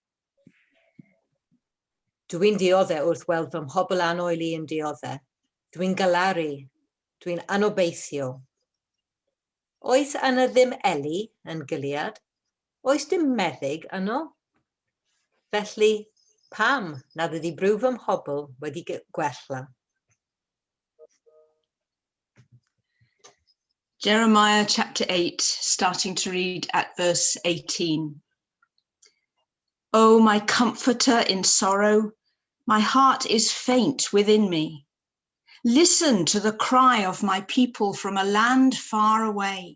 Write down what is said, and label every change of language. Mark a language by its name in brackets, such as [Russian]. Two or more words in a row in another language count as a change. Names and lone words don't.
[Welsh] Dwi'n dioddau wrth weld fy mhobl anoeli yn dioddau. Dwi'n galaru, dwi'n anobeithio. Oes yna ddim Eli yn Gilead? Oes dim meddyg yno? Felly, pam nad ydy brw fy mhobl wedi gwella? [English] Jeremiah chapter 8, starting to read at verse 18. O my comforter in sorrow, my heart is faint within me. Listen to the cry of my people from a land far away.